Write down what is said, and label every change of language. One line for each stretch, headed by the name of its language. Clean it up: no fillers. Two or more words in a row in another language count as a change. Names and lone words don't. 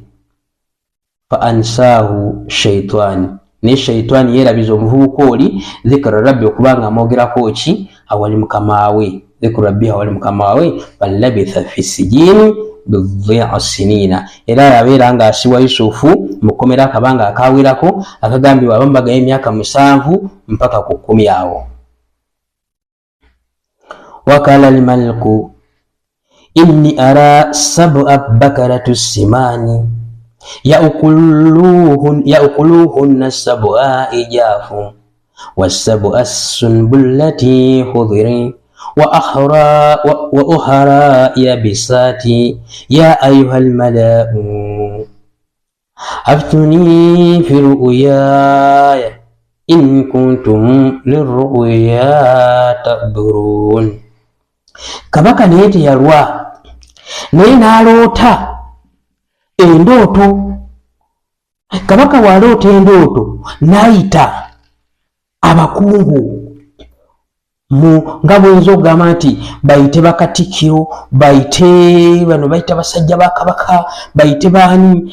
Arabic: فأنساه الشيطان,
Ganda: naye shaytaani yeerabiza omuvubuka oli
Arabic: ذكر ربه,
Ganda: okubanga amwogerako ki, awali mukamaawe,
Arabic: ذكر ربه
Ganda: awali mukamaawe.
Arabic: فلبث في السجن بضع سنين,
Ganda: era yabeera nga asiwa Yusufu mukomera akabanga akawerako akagambibwa abambaga emyaka 7 mpaka ku 10 awo.
Arabic: وقال الملك إني أرى سبع بقرات سمان يأكلهن سبع عجاف وسبع سنبلات خضر وأخر يابسات يا أيها الملأ أفتوني في رؤياي إن كنتم للرؤيا تعبرون.
Ganda: Kabaka naye teyalwa, naye n'aloota endooto. Kabaka waloota endooto n'ayita abakungu nga bwenza okugamba nti bayite bakatikkiro, bayite bano, bayite basajja ba kabaka, bayite baani.